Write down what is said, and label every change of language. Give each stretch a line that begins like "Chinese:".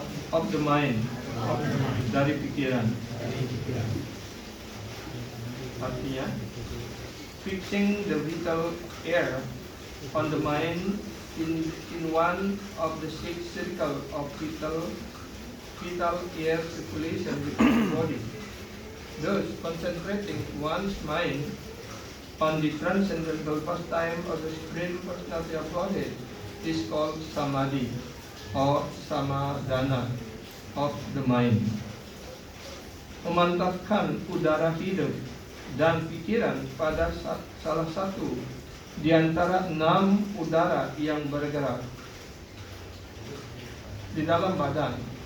English: of the mind,
Indonesian: dari pikiran. Artinya,
English: fixing the vital air on the mind in one of the 6 circle of vital air circulation within the body. Thus, concentrating one's mind on the transcendental pastime of the Supreme Personality of Godhead is called samadhi or samadhana of the mind.
Indonesian: Memantapkan udara hidup dan pikiran pada salah satu di antara 6 udara yang bergerak di dalam badan.